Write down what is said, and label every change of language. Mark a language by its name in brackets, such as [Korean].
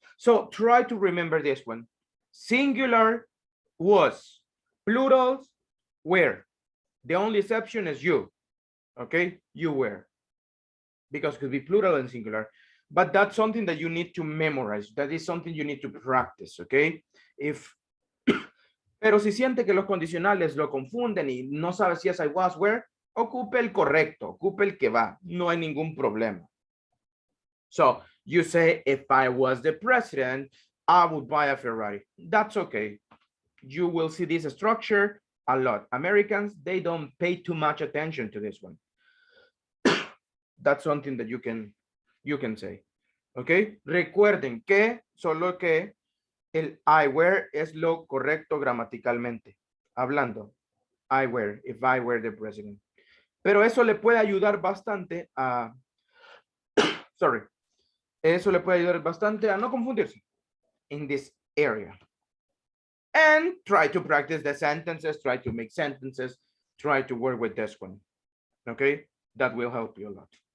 [English] So try to remember this one. Singular was, plurals were. The only exception is you. Okay, you were. Because it could be plural and singular. But that's something that you need to memorize. That is something you need to practice, okay? [Spanish] Pero si siente que los condicionales lo confunden y no sabe si es I was, were, ocupe el correcto, ocupe el que va. No hay ningún problema. [English] So you say, if I was the president, I would buy a Ferrari. That's okay. You will see this structure a lot. Americans, they don't pay too much attention to this one. That's something that you can say. Okay. [Spanish] Recuerden que solo que el I were es lo correcto gramaticalmente. Hablando. [English] I were, if I were the president. [Spanish] Pero eso le puede ayudar bastante a, sorry, eso le puede ayudar bastante a no confundirse [English] in this area. And try to practice the sentences, try to make sentences, try to work with this one. Okay, that will help you a lot.